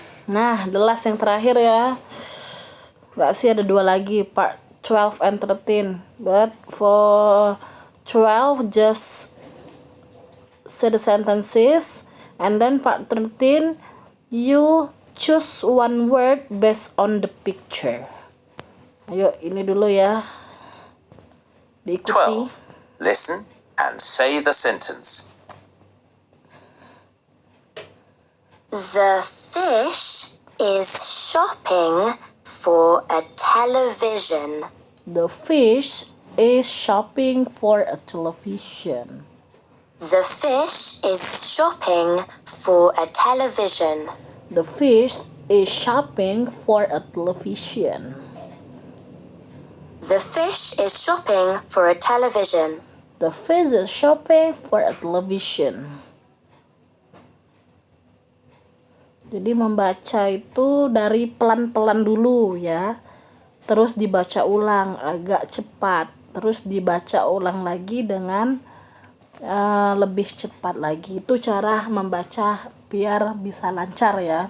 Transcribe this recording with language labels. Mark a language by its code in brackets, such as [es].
[id] Nah, [en] the last [id] yang terakhir, ya. Gak sih, ada 2 lagi, [en] part 12 and 13. But for 12, just say the sentences. And then part 13, you choose one word based on the picture. [id] Ayo, ini dulu, ya. Diikuti. [en] 12. Listen and say the sentence. The fish is shopping for a television. The fish is shopping for a television. The fish is shopping for a television. The fish is shopping for a television. The fish is shopping for a television. The fish is shopping for a television. [id] Jadi membaca itu dari pelan-pelan dulu, ya. Terus dibaca ulang agak cepat. Terus dibaca ulang lagi dengan lebih cepat lagi. Itu cara membaca biar bisa lancar, ya.